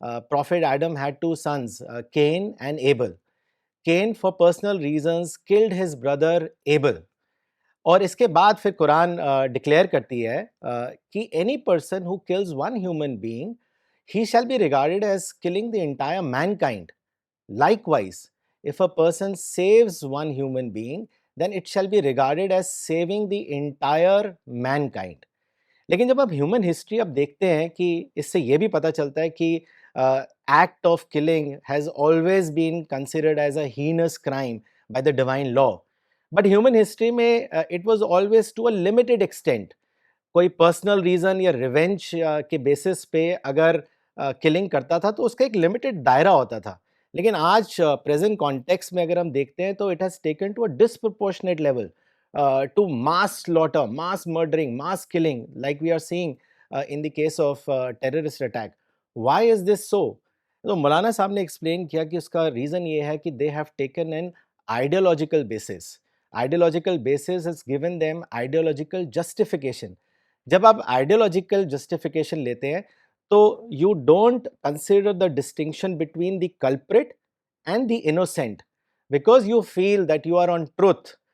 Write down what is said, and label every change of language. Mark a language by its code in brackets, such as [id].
[en] Prophet Adam had two sons, Cain and Abel. Cain for personal reasons killed his brother Abel. [ur] اور اس کے بعد پھر قرآن declare کرتی ہے کہ [en] Any person who kills one human being he shall be regarded as killing the entire mankind. Likewise if a person saves one human being then it shall be regarded as saving the entire mankind. [ur] لیکن جب آپ human history اب دیکھتے ہیں کہ اس سے یہ بھی پتہ چلتا ہے کہ [en] Act of killing has always been considered as a heinous crime by the divine law. But human history میں it was always to a limited extent. [ur] کوئی پرسنل ریزن یا ریونج کے بیسس پہ اگر کلنگ کرتا تھا تو اس کا ایک لمیٹڈ دائرہ ہوتا تھا. لیکن آج پریزنٹ کانٹیکس میں اگر ہم دیکھتے ہیں تو [en] It has taken to a disproportionate level to mass slaughter, mass murdering, mass killing, like we are seeing in the case of terrorist attack. Why is this so? [ur] تو مولانا صاحب نے ایکسپلین کیا کہ اس کا ریزن یہ ہے کہ [en] they have taken an ideological basis. Ideological basis has given them ideological justification. [ur] جب آپ [en] ideological justification [ur] لیتے ہیں تو [en] you don't consider the distinction between the culprit and the innocent because you feel that you are on truth.